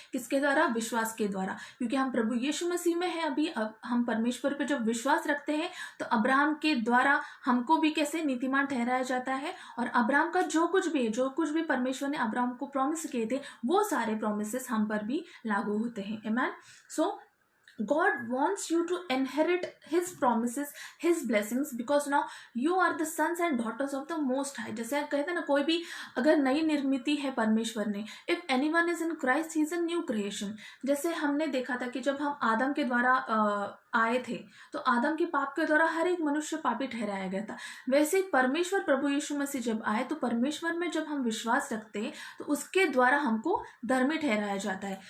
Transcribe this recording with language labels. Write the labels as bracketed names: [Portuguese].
[Hindi] किसके द्वारा, विश्वास के द्वारा। क्योंकि हम प्रभु यीशु मसीह में हैं अभी, अब हम परमेश्वर पे जब विश्वास रखते हैं तो अब्राहम के द्वारा हमको भी कैसे नीतिमान ठहराया जाता है। और अब्राहम का जो कुछ भी परमेश्वर ने अब्राहम को प्रॉमिस किए थे, वो सारे प्रॉमिसेस हम पर भी लागू होते हैं। आमेन। [English] So God wants you to inherit His promises, His blessings, because now you are the sons and daughters of the Most High। [Hindi] जैसे कहते हैं ना, कोई भी अगर नई निर्मिति है परमेश्वर ने, [English] if anyone is in Christ, he is a new creation। [Hindi] जैसे हमने देखा था कि जब हम आदम के द्वारा आए थे, तो आदम के पाप के द्वारा हर एक मनुष्य पापी ठहराया गया था। वैसे परमेश्वर प्रभु यीशु मसीह जब आए, तो परमेश्वर में जब हम विश्वास रखते हैं तो उसके द्वारा हमको धर्मी ठहराया जाता है।